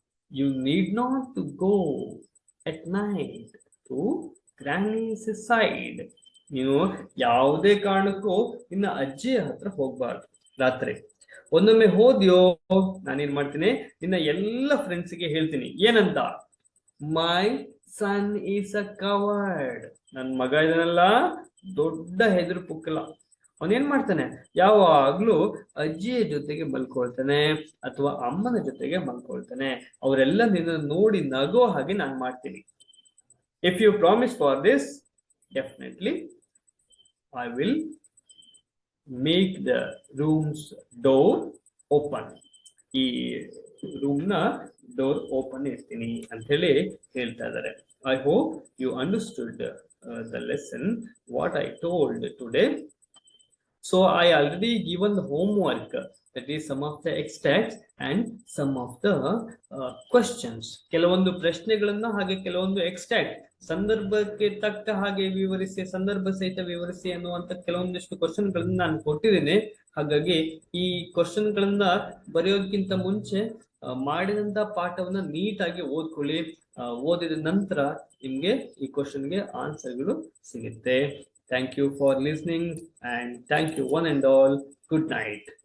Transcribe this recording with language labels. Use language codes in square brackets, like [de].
[en] You need not to go at night to granny's side. [kn] ನೀನು ಯಾವುದೇ ಕಾರಣಕ್ಕೂ ನಿನ್ನ ಅಜ್ಜಿಯ ಹತ್ರ ಹೋಗ್ಬಾರ್ದು ರಾತ್ರಿ. ಒಂದೊಮ್ಮೆ ಹೋದ್ಯೋ, ನಾನೇನ್ ಮಾಡ್ತೀನಿ? ನಿನ್ನ ಎಲ್ಲ ಫ್ರೆಂಡ್ಸ್ಗೆ ಹೇಳ್ತೀನಿ. ಏನಂತ? [en] My son is a coward. [kn] ನನ್ ಮಗ ಇದನ್ನಲ್ಲ, ದೊಡ್ಡ ಹೆದರು ಪುಕ್ಕಲ. ಅವನೇನ್ ಮಾಡ್ತಾನೆ, ಯಾವಾಗ್ಲೂ ಅಜ್ಜಿಯ ಜೊತೆಗೆ ಮಲ್ಕೊಳ್ತಾನೆ ಅಥವಾ ಅಮ್ಮನ ಜೊತೆಗೆ ಮಲ್ಕೊಳ್ತಾನೆ. ಅವರೆಲ್ಲ ನಿನ್ನ ನೋಡಿ ನಗೋ ಹಾಗೆ ನಾನು ಮಾಡ್ತೀನಿ. [en] If you promise for this, definitely I will make the rooms door open. [kn] ಈ ರೂಮ್ ನ ಡೋರ್ ಓಪನ್ ಇರ್ತೀನಿ ಅಂತ ಹೇಳಿ ಹೇಳ್ತಾ ಇದ್ದಾರೆ. [en] I hope you understood the lesson what I told today. So I already given the homework, that is some of the extracts and some of the questions. [kn] ಕೆಲವೊಂದು ಪ್ರಶ್ನೆಗಳನ್ನ ಹಾಗೆ ಕೆಲವೊಂದು ಎಕ್ಸ್ಟ್ರಾಕ್ಟ್, ಸಂದರ್ಭಕ್ಕೆ ತಕ್ಕ ಹಾಗೆ ವಿವರಿಸಿ, ಸಂದರ್ಭ ಸಹಿತ ವಿವರಿಸಿ ಅನ್ನುವಂತ ಕೆಲವೊಂದಿಷ್ಟು ಕ್ವಶನ್ ಗಳನ್ನ ನಾನು ಕೊಟ್ಟಿದ್ದೇನೆ. ಹಾಗಾಗಿ ಈ ಕ್ವಶನ್ ಗಳನ್ನ ಬರೆಯೋದಕ್ಕಿಂತ ಮುಂಚೆ ಮಾಡಿದಂತ ಪಾಠವನ್ನ ನೀಟಾಗಿ ಓದ್ಕೊಳ್ಳಿ. ಓದಿದ ನಂತರ ನಿಮ್ಗೆ ಈ ಕ್ವಶನ್ಗೆ ಆನ್ಸರ್ಗಳು ಸಿಗುತ್ತೆ. [en] Thank you for listening and thank you one and all. Good night.